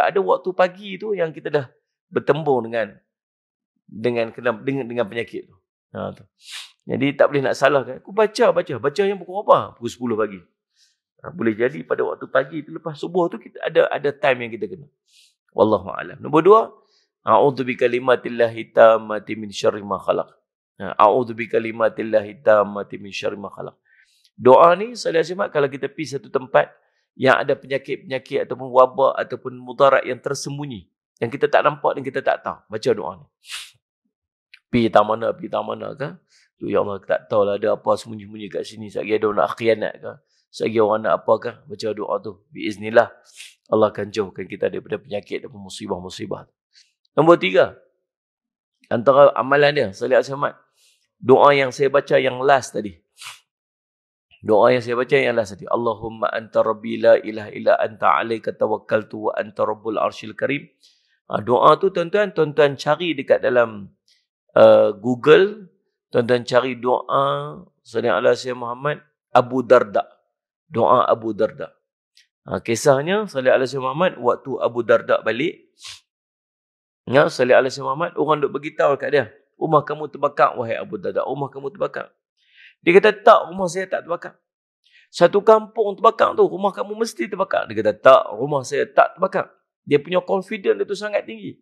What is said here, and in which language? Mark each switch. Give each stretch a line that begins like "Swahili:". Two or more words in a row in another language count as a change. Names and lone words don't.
Malay: Ada waktu pagi tu yang kita dah bertembung dengan penyakit tu. Tu. Jadi tak boleh nak salahkan. Aku baca yang pukul apa? Pukul 10 pagi. Boleh jadi pada waktu pagi tu lepas subuh tu kita ada time yang kita kena.
Arabic: والله أعلم. Nombor 2, أعوذ بكلمات الله التامات من شر ما خلق. أعوذ بكلمات الله التامات من شر ما خلق.
Malay: Doa ni sallallahu kalau kita pergi satu tempat yang ada penyakit-penyakit ataupun wabak ataupun mudarat yang tersembunyi, yang kita tak nampak dan kita tak tahu, baca doa ni. Pergi tak mana kan? Ya Allah, tak tahulah ada apa sembunyi-sembunyi kat sini. Sekali ada orang nak khianat ke? Sekali orang nak apa kan? Baca doa tu. Biiznillah, Allah akan jauhkan kita daripada penyakit dan musibah-musibah. Nombor 3, antara amalan dia,
Arabic: صلى الله عليه وسلم,
Malay: doa yang saya baca yang last tadi.
Arabic: اللهم أنت ربي لا إله إلا أنت عليك توكلت وأنت رب العرش الكريم.
Malay: Doa tu tuan-tuan cari dekat dalam Google. Tuan-tuan cari doa
Arabic: صلى الله عليه وسلم
Malay: Muhammad Abu Darda. Doa Abu Darda. Kisahnya
Arabic: صلى الله عليه وسلم
Malay: Muhammad waktu Abu Darda balik.
Arabic: صلى الله عليه وسلم Muhammad,
Malay: orang duk beritahu kat dia, rumah kamu terbakar wahai Abu Darda, rumah kamu terbakar. Dia kata, tak, rumah saya tak terbakar. Satu kampung terbakar tu, rumah kamu mesti terbakar. Dia kata, tak, rumah saya tak terbakar. Dia punya confidence itu sangat tinggi.